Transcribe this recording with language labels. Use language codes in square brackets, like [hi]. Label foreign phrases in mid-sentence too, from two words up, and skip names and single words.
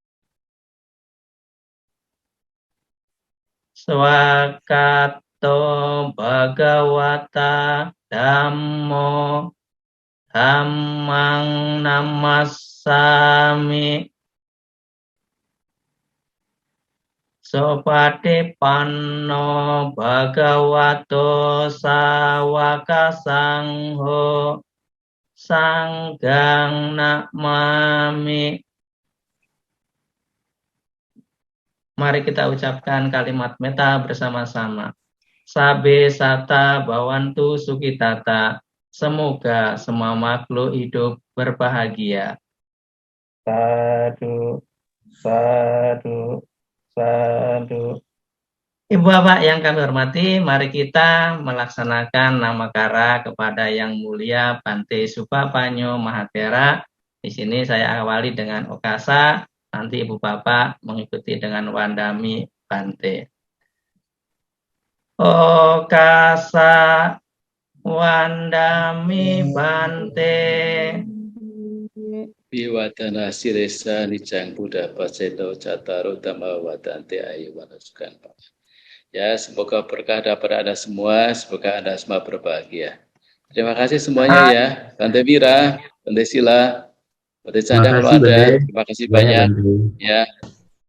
[pi] Swakato Bhagawata Dhammo Dhammang Namassami Sopatipanno Bhagavato Sawaka Sangho Sanggang Namami. [id] Mari kita ucapkan kalimat metta bersama-sama. [pi] Sabe sata bawantu sukitata. [id] Semoga semua makhluk hidup berbahagia. [pi] Sadu, sadu, sadu. [id] Ibu Bapak yang kami hormati, mari kita melaksanakan namakara kepada Yang Mulia Bante Supapanyo Mahatera. Di sini saya awali dengan Okasa. Nanti Ibu Bapak mengikuti dengan [pi] Wandami Bante. Okasa Wandami Bante. Biwadana siresa nicang Buddha paceto cataro dhamma wadante ayuwana sukang. [id] Ya, semoga berkah dapat Anda semua, semoga Anda semua berbahagia. Terima kasih semuanya ya, Bante Wira, Bante Sila, Bante Chandra kalau ada. Terima kasih banyak. Ya.